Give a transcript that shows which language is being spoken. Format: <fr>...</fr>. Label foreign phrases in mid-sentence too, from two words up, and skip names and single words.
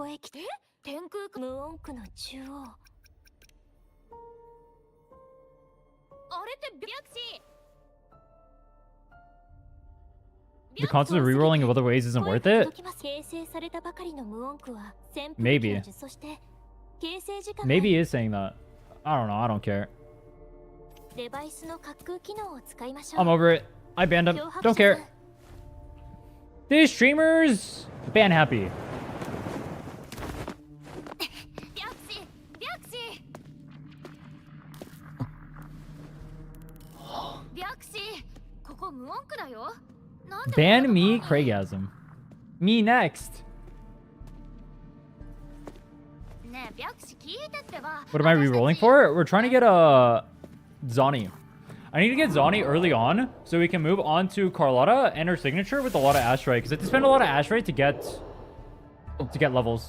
<en>The concept of rerolling of other ways isn't worth it? Maybe. Maybe he is saying that. I don't know. I don't care. I'm over it. I banned him. Don't care. These streamers ban happy. Ban me, Craigasm. Me next. What am I re-rolling for? We're trying to get a Zonny. I need to get Zonny early on so we can move on to Carlotta and her signature with a lot of Asteroid, because I have to spend a lot of Asteroid to get levels.</en>